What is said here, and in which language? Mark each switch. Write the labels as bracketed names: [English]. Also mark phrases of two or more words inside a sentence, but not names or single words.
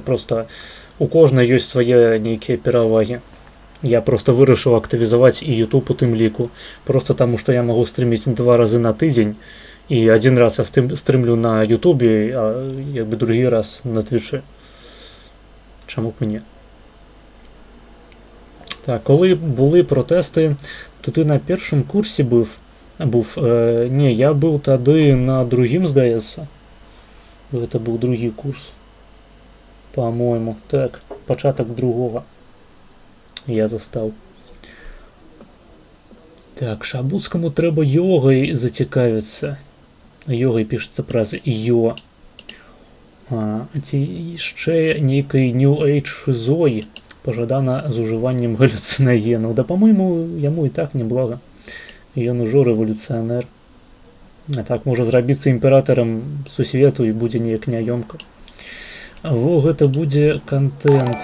[Belarusian] Просто у кожнай ёсць свае нейкія перавагі. Я просто вырашыў актывізаваць і YouTube у тым ліку. Просто таму, што я магу стрыміць 2 разы на тыдзень. І 1 раз я стрымлю на Ютубе, а як бы другі раз на Твічы. Чаму б не? [Ukrainian] Так, коли були протести, то ти на першому курсі був? Ні, я був тоді на другім, здається. Це був другий курс. По-моєму. Так, початок другого. Я застав. Так, Шабуцькому треба йогою зацікавитися. Йогою пишеться [Belarusian] праз йо. А ці ще нейкий [English] New Age [Belarusian] шизої. Пожадана з уживаннем галюциногенов. Да, по-моему, яму і так неблага. Ён ужо рэволюцыянер. А так можа зрабіцца імператарам сусвету і будзе неяк няёмка. Во, гэта будзе контент.